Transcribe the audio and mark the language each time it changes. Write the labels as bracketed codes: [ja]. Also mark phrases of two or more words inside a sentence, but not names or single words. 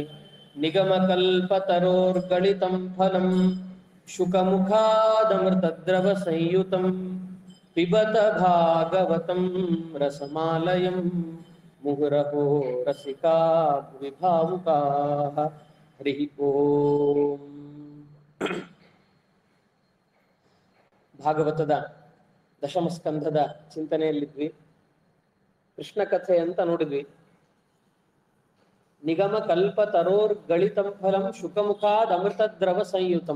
[sa] निगमकल्पतरोर्गलितं फलं शुकमुखादमृतद्रवसंयुतं पिबत भागवतं रसमालयं मुहुरहो रसिका भुवि भावुकाः। हरिः ओಂ। [kn] ಭಾಗವತದ ದಶಮ ಸ್ಕಂಧದ ಚಿಂತನೆಯಲ್ಲಿದ್ವಿ. ಕೃಷ್ಣ ಕಥೆ ಅಂತ ನೋಡಿದ್ವಿ. [sa] ನಿಗಮ ಕಲ್ಪ ತರೋರ್ ಗಳಿತಂ ಫಲಂ ಶುಕಮುಖಾದ್ ಅಮೃತ ದ್ರವ ಸಂಯುತಂ.